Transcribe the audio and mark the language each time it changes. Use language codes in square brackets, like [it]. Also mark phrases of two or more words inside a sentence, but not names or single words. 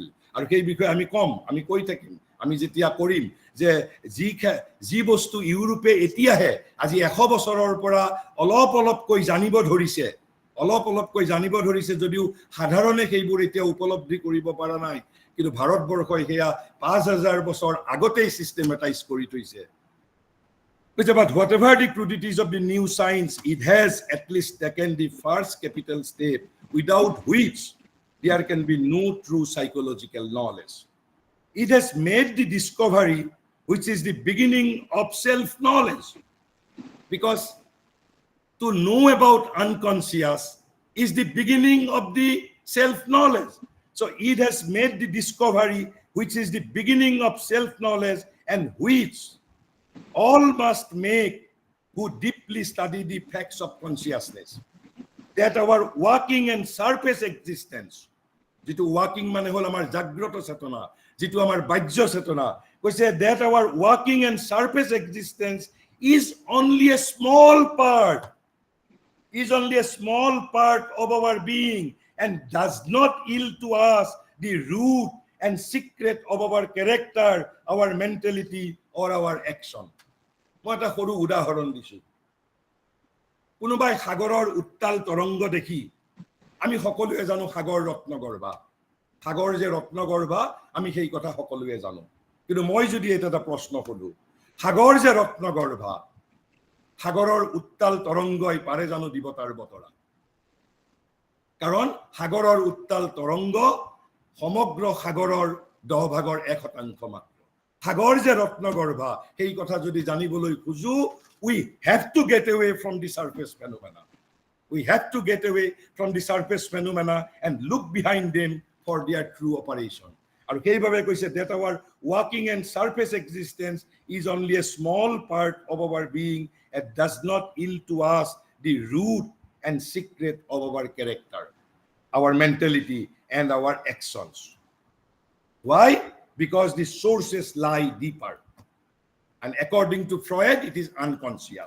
[as] আৰু সেই বিষয়ে আমি আমি কৈ থাকিম, আমি যেতিয়া কৰিম যে যি বস্তু ইউৰোপে এতিয়াহে আজি 100 বছৰৰ পৰা অলপকৈ জানিব ধৰিছে, যদিও সাধাৰণে সেইবোৰ এতিয়া উপলব্ধি কৰিব পৰা নাই, কিন্তু ভাৰতবৰ্ষই সেয়া 5000 বছৰ আগতেই সিস্টেমেটাইজ কৰি থৈছে। [en] But whatever the crudities of the new science, it has at least taken the first capital step without which there can be no true psychological knowledge. It has made the discovery which is the beginning of self-knowledge. Because to know about unconscious is the beginning of the self-knowledge. So it has made the discovery which is the beginning of self-knowledge, and which all must make who deeply study the facts of consciousness. That our working and surface existence, [as] যিটো working মানে হ'ল আমাৰ জাগ্ৰত চেতনা, যিটো আমাৰ বাহ্য চেতনা, [en] কৈছে that our working and surface existence is only a small part of our being, and does not yield to us the root and secret of our character, our mentality, or our action. [as] মই এটা সৰু উদাহৰণ দিছো। কোনোবাই সাগৰৰ উত্তাল তৰংগ দেখি, আমি সকলোৱে জানো সাগৰ ৰত্নগৰ্ভা, সাগৰ যে ৰত্নগৰ্ভা আমি সেই কথা সকলোৱে জানো। কিন্তু মই যদি এটা প্ৰশ্ন কৰো, সাগৰ যে ৰত্নগৰ্ভা, সাগৰৰ উত্তাল তৰংগই পাৰে জানো দিব তাৰ বতৰা? কাৰণ সাগৰৰ উত্তাল তৰংগ সমগ্ৰ সাগৰৰ 10 ভাগৰ 1% মাত্ৰ। সাগৰ যে ৰত্নগৰ্ভা সেই কথা যদি জানিবলৈ খুজো [en] we have to get away from the surface phenomena. We have to get away from the surface phenomena and look behind them for their true operation. [as] আৰু সেইভাবে কৈছে [en] that our working and surface existence is only a small part of our being and does not yield to us the root and secret of our character, our mentality and our actions. Why? Because the sources lie deeper. And according to Freud, it is unconscious.